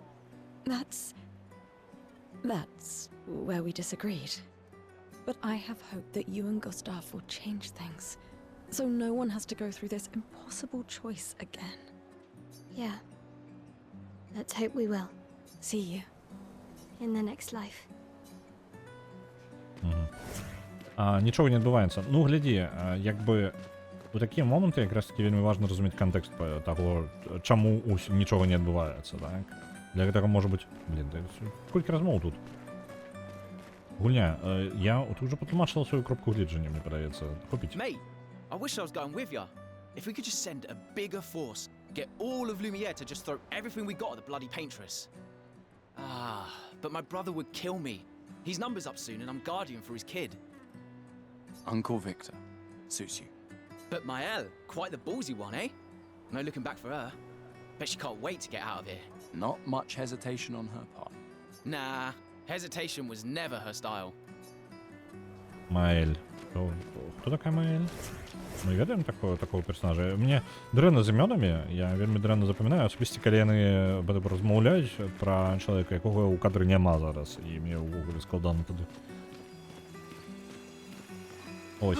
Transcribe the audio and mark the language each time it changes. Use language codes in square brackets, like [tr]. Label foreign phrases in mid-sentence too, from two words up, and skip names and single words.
[en] That's where we disagreed. But I have hope that you and Gustav will change things, so no one has to go through this impossible choice again. Yeah. Let's hope we will. See you. In the next life. [be] Нічого не адбываецца. Ну, глядзі, як бы у такія моманты якраз таки вельмі важна разумець кантэкст таго, чаму нічога не адбываецца, так? Для гэтага можа быць... Блин, колькі размоў тут? Гульня, я тут уже патлумачыла сваю кропку гледжання, мне падаецца. Купіць. [en] Mate, I wish I was going with ya. If we could just send a bigger force, get all of Lumiere to just throw everything we got at the bloody paintress. Ah, but my brother would kill me. His number's up soon and I'm guardian for his kid. Uncle Victor. Suits you. But Mael, quite the ballsy one, eh? No looking back for her. Bet she can't wait to get out of here. Not much hesitation on her part. Nah, hesitation was never her style. [be] Маэль. Хто такая Маэль? Мы ведаем такого персонажа. Мне дрэнна з імёнамі, я вельмі дрэнна запамінаю, асабісці калі яны размаўляюць пра чалавека, якога ў кадры няма зараз, і мне ўвогуле складана тады. Ось.